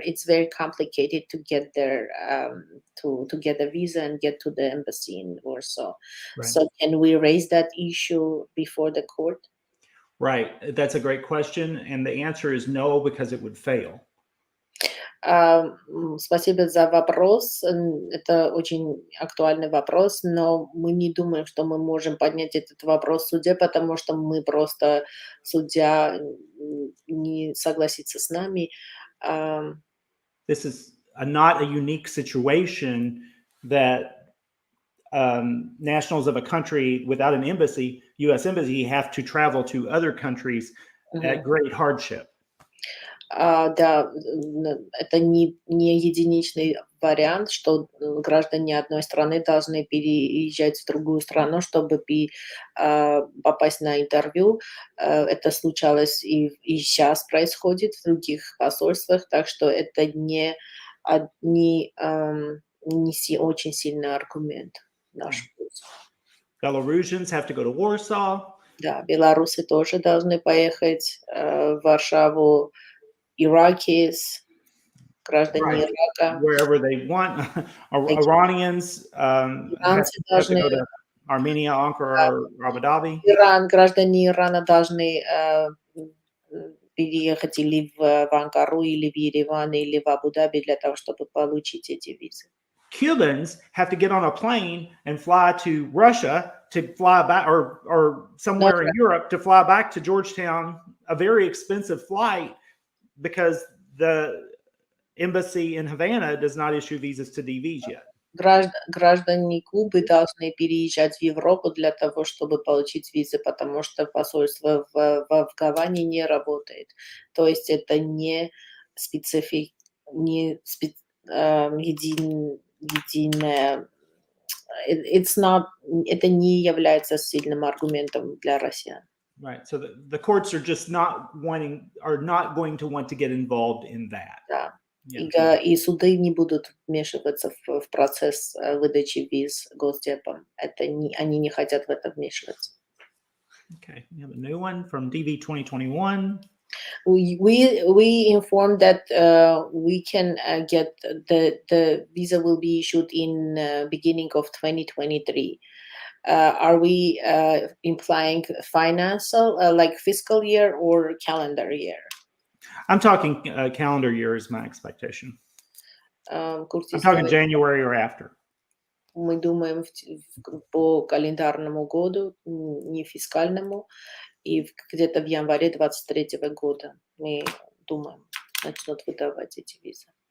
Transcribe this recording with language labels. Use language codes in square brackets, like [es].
[en] It's very complicated to get there, to get a visa and get to the embassy in Warsaw. Right. So can we raise that issue before the court? Right. That's a great question. And the answer is no, because it would fail. [ru] Спасибо за вопрос. Это очень актуальный вопрос, но мы не думаем, что мы можем поднять этот вопрос в суде, потому что мы просто, судья не согласится с нами. [en] This is not a unique situation that nationals of a country without an embassy, U.S. embassy, have to travel to other countries at great hardship. [ru] Да, это не единичный вариант, что граждане одной страны должны переезжать в другую страну, чтобы попасть на интервью. Это случалось и сейчас происходит в других посольствах, так что это не очень сильный аргумент в нашу пользу. [en] Belarusians have to go to Warsaw. [ru] Да, белорусы тоже должны поехать в Варшаву. Iraqis, граждане Ирака. [en] Wherever they want. Iranians have to go to Armenia, Ankara, or Abu Dhabi. [ru] Граждане Ирана должны переехать или в Анкару, или в Ереван, или в Абу-Даби для того, чтобы получить эти визы. [en] Cubans have to get on a plane and fly to Russia to fly back, or somewhere in Europe to fly back to Georgetown, a very expensive flight, because the embassy in Havana does not issue visas to DVs yet. [ru] Граждане Кубы должны переезжать в Европу для того, чтобы получить визы, потому что посольство в Гаване не работает. То есть это не единое. Это не является сильным аргументом для россиян. [en] Right. So the courts are just not going to want to get involved in that. [ru] Да. [en] Yeah. [ru] И суды не будут вмешиваться в процесс выдачи виз Госдепом. Они не хотят в это вмешиваться. [en] Okay. We have a new one from DV 2021. We informed that we can get the visa will be issued in beginning of 2023. Are we implying financial, like fiscal year or calendar year? I'm talking calendar year is my expectation. I'm talking January or after. [ru] Мы думаем по календарному году, не фискальному, и где-то в январе 2023 года мы думаем, начнут выдавать эти визы.